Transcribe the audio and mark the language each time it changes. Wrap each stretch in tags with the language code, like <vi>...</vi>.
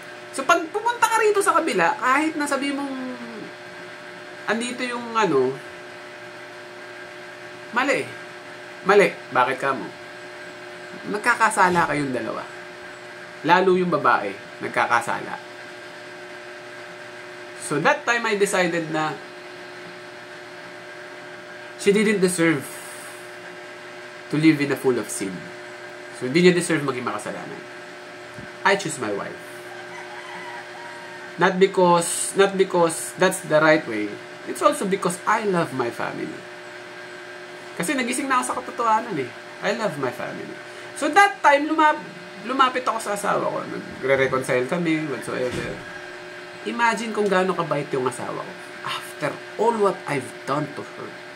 <tl>So, pag pumunta ka rito sa kabila, kahit na sabi mong andito yung mali eh. Mali. Bakit ka mo? Nagkakasala kayong dalawa. Lalo yung babae, nagkakasala.</tl> <en>So that time I decided na she didn't deserve to live in a full of sin.</en> <tl>So hindi niya deserve maging makasalanan.</tl> <en>I choose my wife. Not because that's the right way. It's also because I love my family.</en> <tl>Kasi nagising na ako sa katotohanan eh.</tl> <en>I love my family. So that time,</en> <tl>lumapit ako sa asawa ko. Nagre-reconcile kami, whatsoever. Imagine kung gaano kabait yung asawa ko.</tl> <en>After all what I've done to her.</en>